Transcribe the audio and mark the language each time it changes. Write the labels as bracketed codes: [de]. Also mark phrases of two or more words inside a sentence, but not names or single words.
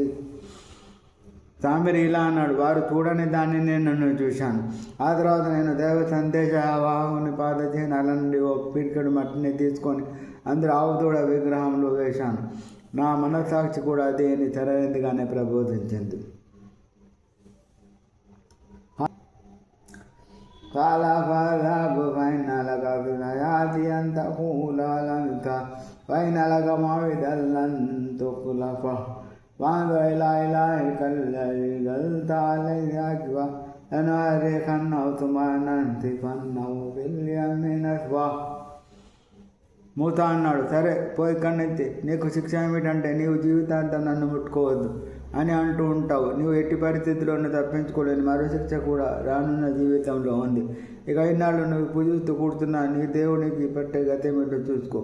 [te] సామిరి ఇలా అన్నాడు: వారు చూడని దాన్ని నేను చూశాను. ఆ తర్వాత నేను దేవ సందేశ వాహుని పాదచిహ్నాల నుండి ఓ పిడికెడు మట్టిని తీసుకొని అందరూ ఆవుదూడ విగ్రహంలో వేశాను. నా మనస్సాక్షి కూడా దీన్ని సరైనదిగానే ప్రబోధించింది. [ar] وانظر إلى إلهك الذي ظلت عليه أكبر لنحرقنه ثم لننسفنه في اليم نسفا. [te] మూసా అన్నాడు: సరే, పోయి ఇక్కడి నుంచి. నీకు శిక్ష ఏమిటంటే నీవు జీవితాంతం నన్ను ముట్టుకోవద్దు అని అంటూ ఉంటావు. నీవు ఎట్టి పరిస్థితుల్లోనూ తప్పించుకోలేని మరో శిక్ష కూడా రానున్న జీవితంలో ఉంది. ఇక ఇన్నాళ్ళు నువ్వు పూజిస్తూ కూర్చున్నా నీ దేవునికి పట్టే గతేమిటో చూసుకో.